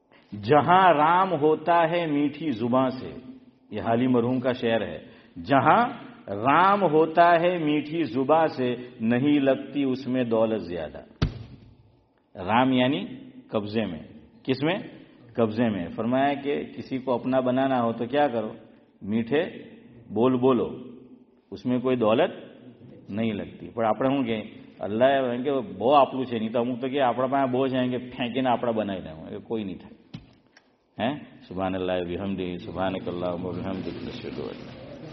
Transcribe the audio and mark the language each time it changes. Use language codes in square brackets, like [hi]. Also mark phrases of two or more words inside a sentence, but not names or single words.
[ur] جہاں رام ہوتا ہے میٹھی زباں سے، یہ حالی مرحوم کا شعر ہے، جہاں رام ہوتا ہے میٹھی زباں سے نہیں لگتی اس میں دولت زیادہ۔ رام یعنی قبضے میں، کس میں؟ قبضے میں۔ فرمایا کہ کسی کو اپنا بنانا ہو تو کیا کرو؟ میٹھے بول بولو، اس میں کوئی دولت نہیں لگتی۔ [gu] پر આપણે શું કહે અલ્લાહ એમ કે બહુ આપણું છે નહીં તો અમુક તો કે આપણા પાસે બહુ છે એમ કે ફેંકીને આપણે બનાવી દેવું, એ કોઈ નહીં થાય। [ar] હે سبحان الله وبحمده سبحانك اللهم وبحمدك نشهد